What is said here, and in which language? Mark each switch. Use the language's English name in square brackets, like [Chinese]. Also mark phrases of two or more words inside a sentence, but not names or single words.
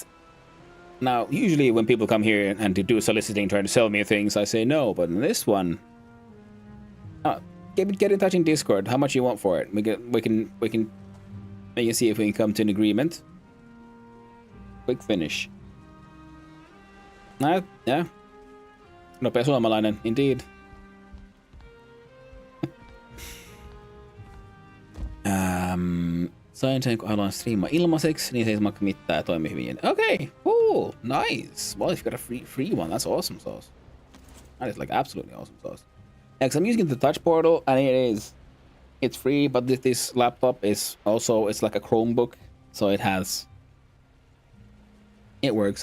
[English] Now, usually when people come here and to do soliciting, trying to sell me things, I say no. But in this one... Get in touch in Discord. How much you want for it? We can see if we can come to an agreement. Quick finish. Yeah. [Finnish] Nopea suomalainen, indeed. Sain sen, kun haluan striimaa ilmaiseksi, niin se ei maksa mitään ja toimi hyvin. [English] Okay, cool, nice. Well, if you got a free one, that's awesome sauce. That is like absolutely awesome sauce. Yeah, because I'm using the Touch Portal, and it's free, but this laptop is also, it's like a Chromebook, so it works.